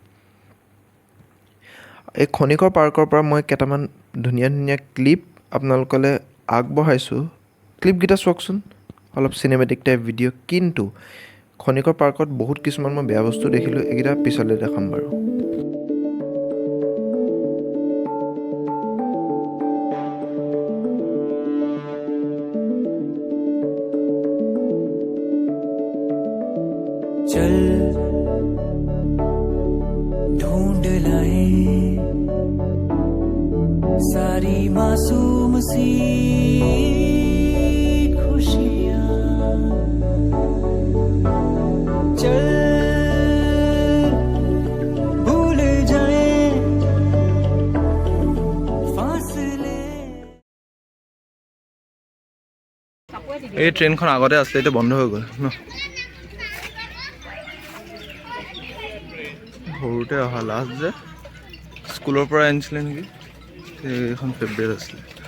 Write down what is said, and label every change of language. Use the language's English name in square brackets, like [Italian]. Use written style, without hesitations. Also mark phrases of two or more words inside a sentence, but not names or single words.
[Assamese] এই খনিকৰ পাৰ্কৰ পৰা মই কেইটামান ধুনীয়া ধুনীয়া ক্লিপ আপোনালোকলৈ আগবঢ়াইছোঁ। ক্লিপকেইটা চাওকচোন, অলপ [English] cinematic type video'. [Assamese] কিন্তু খনিকৰ পাৰ্কত বহুত কিছুমান মই বেয়া বস্তু দেখিলোঁ, এইকেইটা পিছলৈ দেখাম বাৰু। [Hindi] चल ढूंढ लाए सारी मासूम सी खुशियां, चल भूल जाए फासले। [Assamese] এই ট্ৰেইনখন আগতে আছিলে, এতিয়া বন্ধ হৈ গ'ল ন। সৰুতে অহা লাষ্ট যে স্কুলৰ পৰা আনিছিলে নেকি, এইখন ফেভৰেট আছিলে।